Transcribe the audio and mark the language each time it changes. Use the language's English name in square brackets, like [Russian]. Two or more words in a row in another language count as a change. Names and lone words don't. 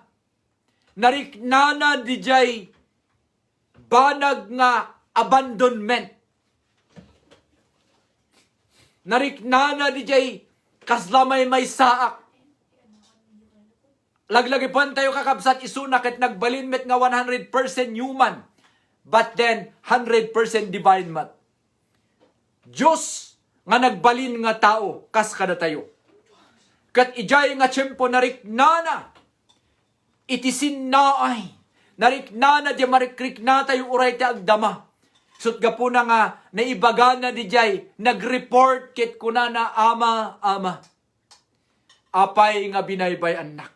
[Iloko] Nariknana di jay banag nga abandonment. Nariknana di jay kaslamay may saak. Laglagi pan tayo kakabsat isuna ket nagbalin met nga [English] 100% human, but then 100% divine [Iloko] mat. Diyos nga nagbalin nga tao kas kada tayo. Ket ijay nga tiyempo nariknana iti sinnaay. Nariknana di marikrik na tayo uray ti agdama. Sut gapuna nga naibaga na di jay nag-report ket kunana, Ama, Ama, apay nga binaybay anak.